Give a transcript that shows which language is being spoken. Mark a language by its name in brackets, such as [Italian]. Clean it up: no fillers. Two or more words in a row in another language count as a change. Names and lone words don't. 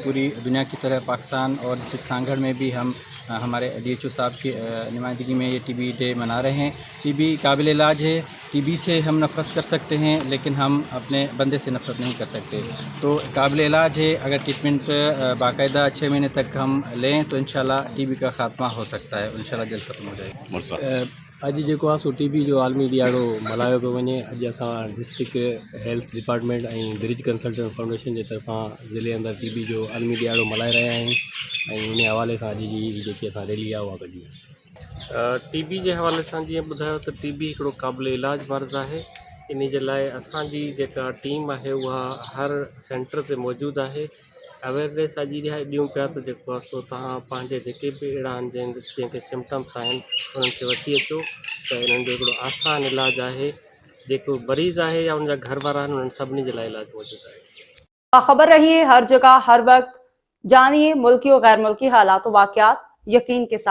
[Urdu] پوری دنیا کی طرح پاکستان اور ڈسٹرکٹ سانگھڑ میں بھی ہم ہمارے DHO صاحب کی نمائندگی میں یہ TB ڈے منا رہے ہیں۔ TB قابل علاج ہے۔ TB سے ہم نفرت کر سکتے ہیں لیکن ہم اپنے بندے سے نفرت نہیں کر سکتے، تو قابل علاج ہے۔ اگر ٹریٹمنٹ باقاعدہ 6 مہینے تک ہم لیں تو انشاءاللہ TB کا خاتمہ ہو سکتا ہے، انشاءاللہ جلد ختم ہو جائے گا۔ [Sindhi] اج जेको आहे सो TB जो आलमी ॾियारो मल्हायो पियो वञे। अॼु असां [English] District Health Department [Sindhi] ऐं ब्रिज कंसल्टेंट फाउंडेशन जे तरफ़ां ज़िले अंदरि TB जो आलमी ॾियारो मल्हाए रहिया आहियूं ऐं उन हवाले सां अॼु जी जेकी असां रैली आहे उहा कढी आहे। TB जे हवाले सां जीअं ॿुधायो त TB हिकिड़ो क़ाबिल इलाज मर्ज़ आहे। इन जे लाइ असांजी जेका टीम आहे उहा हर सेंटर ते मौजूदु आहे। अवेयरनेस अॼु ॾियूं पिया त जेको आहे सो तव्हां पंहिंजे जेके बि अहिड़ा आहिनि जंहिंखे सिम्पटम्स आहिनि उन्हनि खे वठी अचो त इन्हनि जो हिकिड़ो आसान इलाजु आहे। जेको मरीज़ आहे या उनजा घर वारा आहिनि उन्हनि सभिनी जे लाइ इलाजु मौजूदु आहे। [Urdu] باخبر رہیے ہر جگہ ہر وقت، جانیے ملکی اور غیر ملکی حالات و واقعات یقین کے ساتھ.